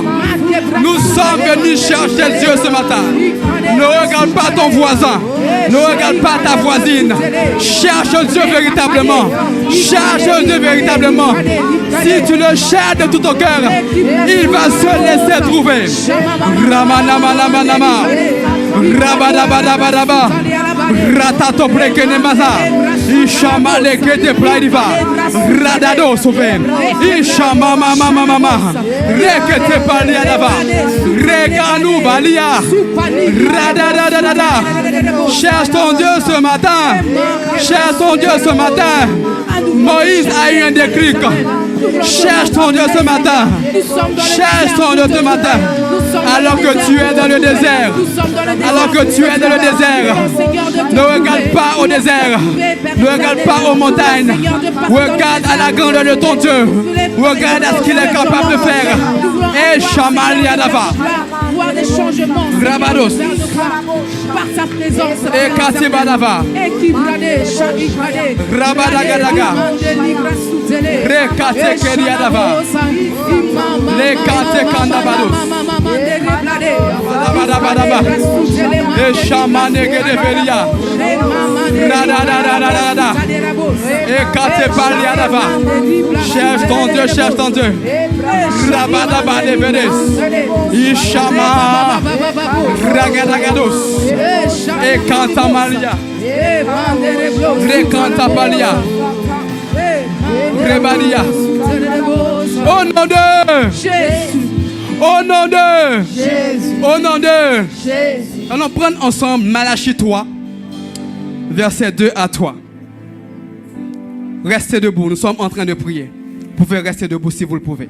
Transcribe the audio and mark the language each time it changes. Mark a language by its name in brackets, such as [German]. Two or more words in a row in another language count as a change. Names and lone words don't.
[French] Nous sommes venus chercher Dieu ce matin. Ne regarde pas ton voisin. Ne regarde pas ta voisine. Cherche Dieu véritablement. Cherche Dieu véritablement. Si tu le cherches de tout ton cœur, il va se laisser trouver. Ramanamanamanama. Rabadabadabadaba. Ratato prekenemaza. Ishama lekete praidiva. Radado sofe. Ishama mama. Rekete paliadava. Reganu balia. Radadadada. Cherche ton Dieu ce matin. Cherche ton Dieu ce matin. Moïse a eu un déclic. Cherche ton Dieu ce matin. Cherche ton Dieu ce matin. Alors que tu es dans le désert. Alors que tu es dans le désert. Ne regarde pas au désert. Ne regarde pas aux montagnes. Regarde à la grandeur de ton Dieu. Regarde à ce qu'il est capable de faire. Et Shamalia Dava. Voir des changements. Rabados. Par sa présence. Et Katibadava. Rabadagadaga. Rekate Keriadava. Lekate Kandabados. Rabadabadaba. Et Shamane Gedeveria. Radadadadada. Et Kate Paliadava. Cherche ton Dieu, cherche ton Dieu. Rabadabadabedes. Ishama. Ragadagados. Et Kantamalia. Rekantapalia. Rebalia. Au nom de Jésus. Au nom de Jésus. Au nom de Jésus. Allons prendre ensemble Malachie 3, verset 2 à 3. Restez debout, nous sommes en train de prier. Vous pouvez rester debout si vous le pouvez.